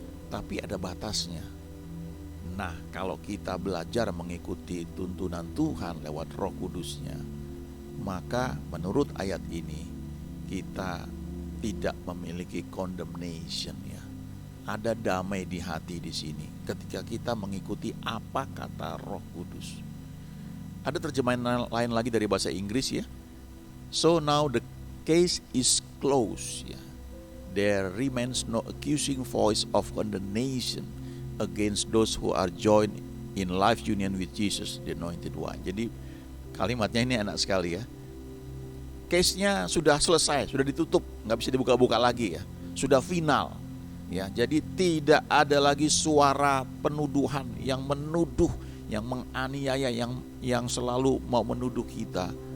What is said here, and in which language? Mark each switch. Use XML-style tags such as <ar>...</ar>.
<id>Tapi ada batasnya. Nah, kalau kita belajar mengikuti tuntunan Tuhan lewat Roh Kudusnya, maka menurut ayat ini kita tidak memiliki condemnation ya. Ada damai di hati di sini ketika kita mengikuti apa kata Roh Kudus. Ada terjemahan lain lagi dari bahasa Inggris ya.</id> <en>So now the case is closed ya. There remains no accusing voice of condemnation against those who are joined in life union with Jesus, the Anointed One.</en> <id>Jadi kalimatnya ini enak sekali ya. Case-nya sudah selesai, sudah ditutup, nggak bisa dibuka-buka lagi ya. Sudah final. Ya, jadi tidak ada lagi suara penuduhan yang menuduh, yang menganiaya, yang selalu mau menuduh kita.</id>